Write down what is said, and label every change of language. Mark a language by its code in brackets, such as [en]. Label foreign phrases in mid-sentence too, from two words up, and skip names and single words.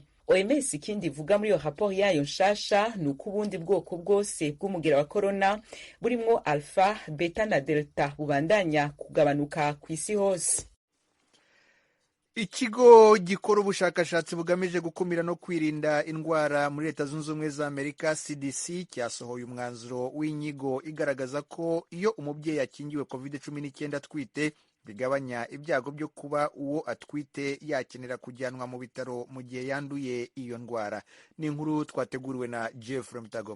[rn] OMS ikindi ivuga muri iyo raporo yayo nshasha nuko ubundi bwoko bwose bw'umugera wa corona burimwo alpha, beta na delta bubandanya kugabanuka ku isi hose. [rw] Ikigo gikora ubushakashatsi bugamije gukumira no kwirinda indwara muri Leta Zunze Ubumwe za Amerika CDC cyasohoye umwanzuro w'inyigo igaragaza ko iyo umubyeyi akingiwe COVID-19 atwite bigabanya ibyago byo kuba uwo atwite yakenera kujyanwa mu bitaro mu gihe yanduye iyo ndwara. Ni inkuru twateguriwe na Jeffrey Mutagoma.